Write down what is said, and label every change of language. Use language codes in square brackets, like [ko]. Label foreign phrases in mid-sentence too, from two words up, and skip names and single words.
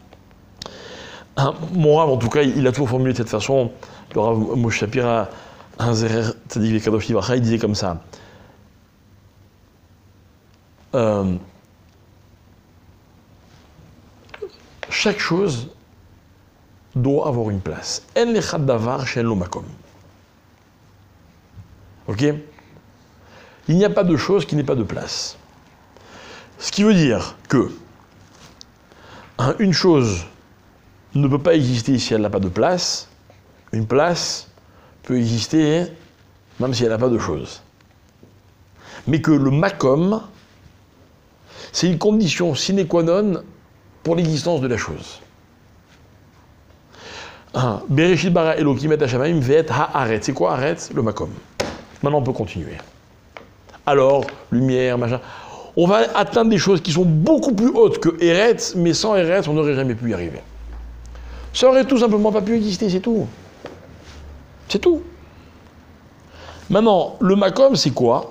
[fr] Mon Rav, en tout cas, il a toujours formulé de cette façon. Le Rav Moshe Shapira, un [he] זרר צדיק וקדוש לברכה, [fr] il disait comme ça. Chaque chose doit avoir une place. [he] אין לך דבר שאין לו מקום. [fr] Ok? Il n'y a pas de chose qui n'ait pas de place. Ce qui veut dire que une chose ne peut pas exister si elle n'a pas de place. Une place peut exister même si elle n'a pas de chose. Mais que le makom, c'est une condition [la] sine qua non [fr] pour l'existence de la chose. [he] בראשית ברא אלוקים את השמים ואת הארץ. [fr] C'est quoi aret? Le makom. Maintenant on peut continuer. Alors, lumière, machin. On va atteindre des choses qui sont beaucoup plus hautes que Eretz, mais sans Eretz, on n'aurait jamais pu y arriver. Ça aurait tout simplement pas pu exister, c'est tout. C'est tout. Maintenant, le makom, c'est quoi?